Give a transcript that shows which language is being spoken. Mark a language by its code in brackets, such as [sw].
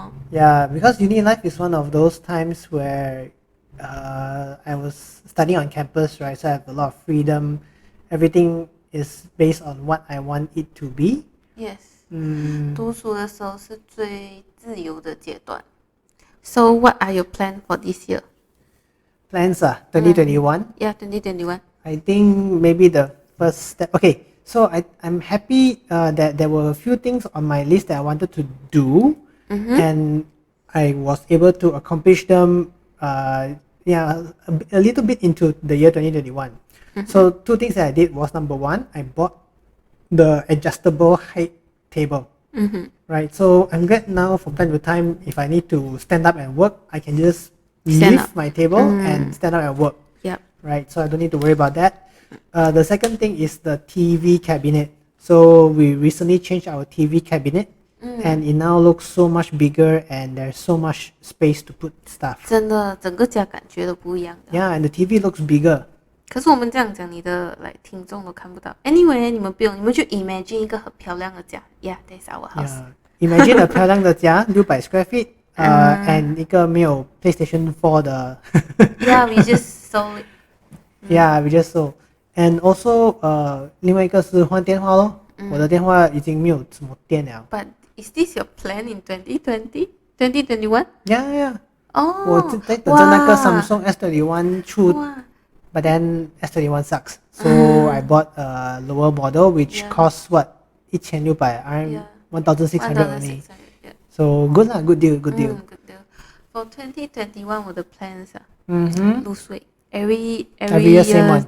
[en] Yeah, because uni life is one of those times where I was studying on campus, right? So I have a lot of freedom. Everything is based on what I want it to be. Yes. [zh] 读书的时候是最自由的阶段。 [en] So what are your plans for this year? Plans 2021? Yeah, 2021. I think maybe the first step. Okay, so I'm happy that there were a few things on my list that I wanted to do, and I was able to accomplish them. A little bit into the year 2021. So 2 things that I did was, number 1, I bought the adjustable height table. Right, so I'm glad now from time to time, if I need to stand up and work, I can just lift my table and stand up and work. Yep. Right, so I don't need to worry about that. The second thing is the TV cabinet. So we recently changed our TV cabinet, and it now looks so much bigger, and there's so much space to put stuff. [zh] 真的，整个家感觉都不一样的。 [en] Yeah, and the TV looks bigger. [zh] 可是我们这样讲，你的听众都看不到。Anyway， 你们不用，你们就 imagine 一个很漂亮的家。 [en] Yeah, that's our house. Imagine a [zh] 漂亮的家， [en] 600 square feet. And [zh] 一个没有 PlayStation 4的。 [en] Yeah, we just sold it. Yeah, we just sold. And also, [zh] 另外一个是换电话咯。我的电话已经没有什么电了。 [en] But is this your plan in 2020? 2021? Yeah. [zh] 我在等着那个 Samsung S21 出。 [en] But then S21 sucks. So I bought a lower model which costs what? 1600 RMB, 1600 only. So good deal. Good deal. For 2021, [zh] 我的 [en] plans lose weight. Every year same one.